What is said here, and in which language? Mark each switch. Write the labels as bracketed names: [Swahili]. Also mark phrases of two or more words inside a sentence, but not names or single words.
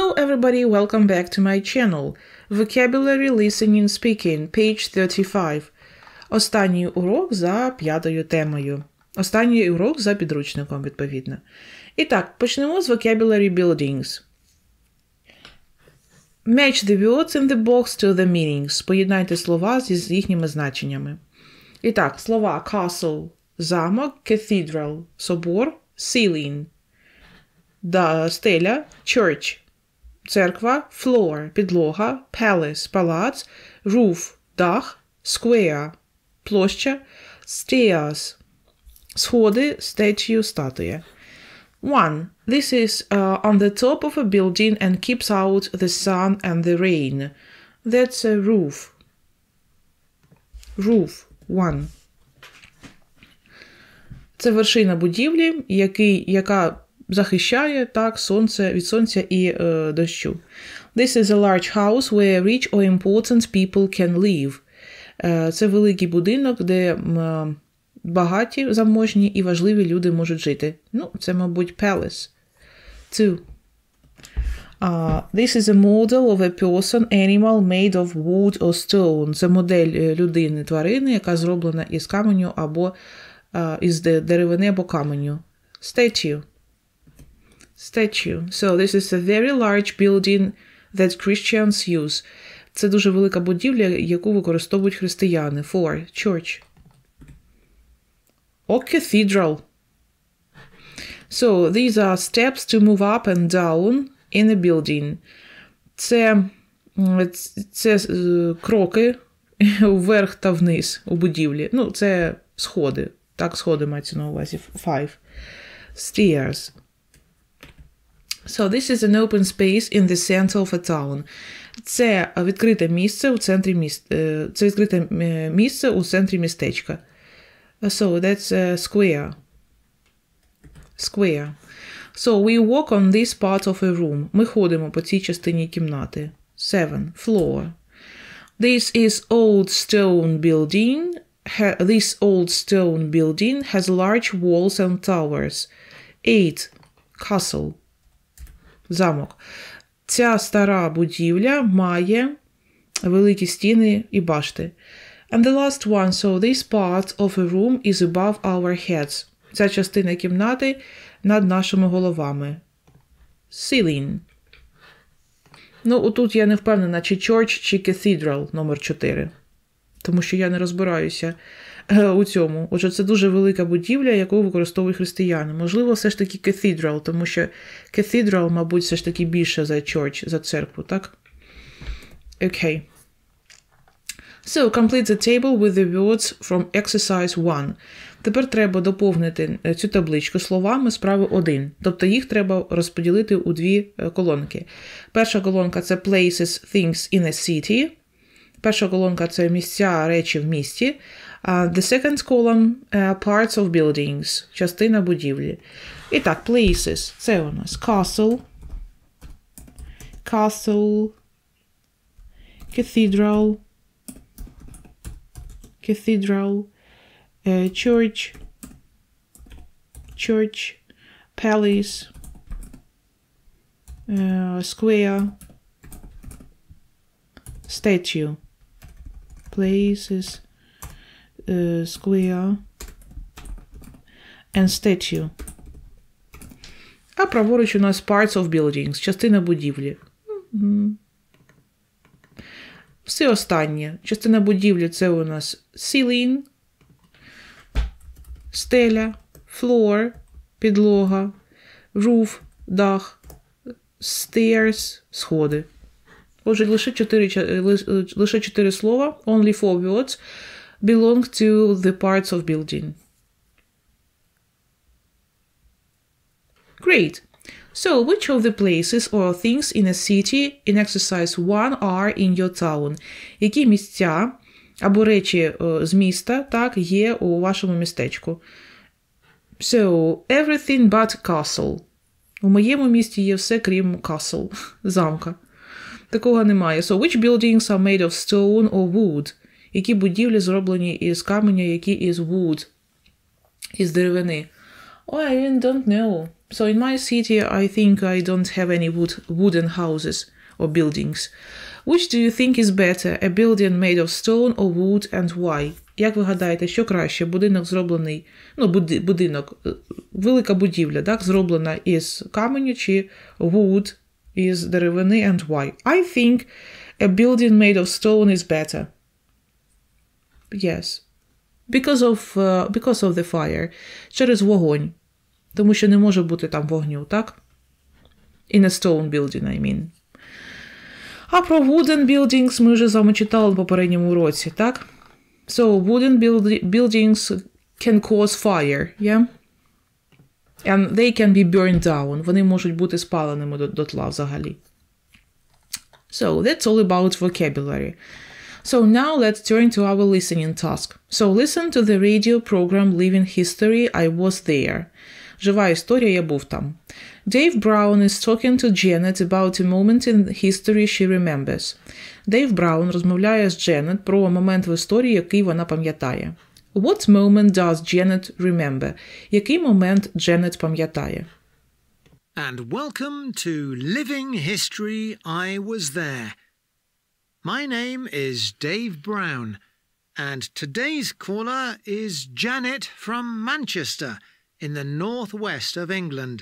[English] everybody, welcome back to my channel. Vocabulary Listening Speaking, page 35. [Ukrainian] Останній урок за 5-ю темою. Останній урок за підручником, відповідно. І так, почнемо з [English] vocabulary buildings. Match the words in the box to the meanings. [Ukrainian] Поєднайте слова з їхніми значеннями. І так, слова castle – замок, cathedral – собор, ceiling – стеля, church – церква, floor – підлога, palace – палац, roof – дах, square – площа, stairs – сходи, statue – статуя. 1. [English] This is on the top of a building and keeps out the sun and the rain. That's a roof. Roof. 1. [Ukrainian] Це вершина будівлі, яка захищає сонце від сонця і дощу. [English] This is a large house where rich or important people can live. [Ukrainian] Це великий будинок, де багаті, заможні і важливі люди можуть жити. Це, мабуть, palace. 2. [English] This is a model of a person, animal made of wood or stone. [Ukrainian] Це модель людини, тварини, яка зроблена із каменю або із деревини або каменю. [English] Statue. Statue. So this is a very large building that Christians use. [Ukrainian] Це дуже велика будівля, яку використовують християни. 4. [English] Church. Or cathedral. So these are steps to move up and down in a building. [Ukrainian] Це кроки вверх та вниз у будівлі. Це сходи. Так, сходи мається на увазі. 5. [English] Stairs. So this is an open space in the center of a town. [Ukrainian] Це відкрите місце у центрі містечка. [English] So that's a square. Square. So we walk on this part of a room. [Ukrainian] Ми ходимо по цій частині кімнати. 7. [English] Floor. This is old stone building. This old stone building has large walls and towers. 8. Castle. [Ukrainian] Замок. Ця стара будівля має великі стіни і башти. [English] And the last one, so this part of a room is above our heads. [Ukrainian] Ця частина кімнати над нашими головами. Ceiling. Отут я не впевнена, чи church, чи cathedral, номер 4. Тому що я не розбираюся у цьому. Отже, це дуже велика будівля, яку використовують християни. Можливо, все ж таки cathedral, тому що cathedral, мабуть, все ж таки більше за church, за церкву, так? Окей. [English] So, complete the table with the words from exercise 1. [Ukrainian] Тепер треба доповнити цю табличку словами справи 1. Тобто їх треба розподілити у дві колонки. Перша колонка – це [English] places, things in a city. [Ukrainian] Перша колонка – це місця, речі в місті. [English] The second column – parts of buildings, [Ukrainian] частина будівлі. І так, places – це у нас castle, [English] cathedral, church, palace, square, statue, places, square, and statue. [Ukrainian] А праворуч у нас [English] parts of buildings, [Ukrainian] частина будівлі. Все останнє. Частина будівлі – це у нас ceiling, стеля, floor, підлога, roof, дах, stairs, сходи. Отже, лише 4 слова, [English] only 4 words, belong to the parts of building. Great. So, which of the places or things in a city in exercise 1 are in your town? [Ukrainian] Які місця або речі з міста, так, є у вашому містечку? [English] So, everything but castle. [Ukrainian] У моєму місті є все, крім castle, замка. Такого немає. [English] So, which buildings are made of stone or wood? [Ukrainian] Які будівлі зроблені із каменя, які із wood, із деревини? [English] Oh, I don't know. So in my city, I think I don't have any wooden houses or buildings. Which do you think is better, a building made of stone or wood, and why? [Ukrainian] Як ви гадаєте, що краще? Будинок зроблений, будинок, велика будівля, так, зроблена із каменю, чи wood із деревини, [English] and why? I think a building made of stone is better. Yes. Because of the fire. [Ukrainian] Через вогонь. Тому що не може бути там вогню, так? [English] In a stone building, I mean. [Ukrainian] А про [English] wooden buildings [Ukrainian] ми вже з вами читали в попередньому уроці, так? [English] So, wooden buildings can cause fire, yeah? And they can be burned down. [Ukrainian] Вони можуть бути спаленими дотла взагалі. [English] So, that's all about vocabulary. So now let's turn to our listening task. So listen to the radio program Living History, I was there. [Ukrainian] Жива історія, я був там. [English] Dave Brown is talking to Janet about a moment in history she remembers. [Ukrainian] Дейв Браун розмовляє з Дженет про момент в історії, який вона пам'ятає. [English] What moment does Janet remember? [Ukrainian] Який момент Дженет пам'ятає? [English] And welcome to Living History, I was there. My name is Dave Brown, and today's caller is Janet from Manchester, in the northwest of England.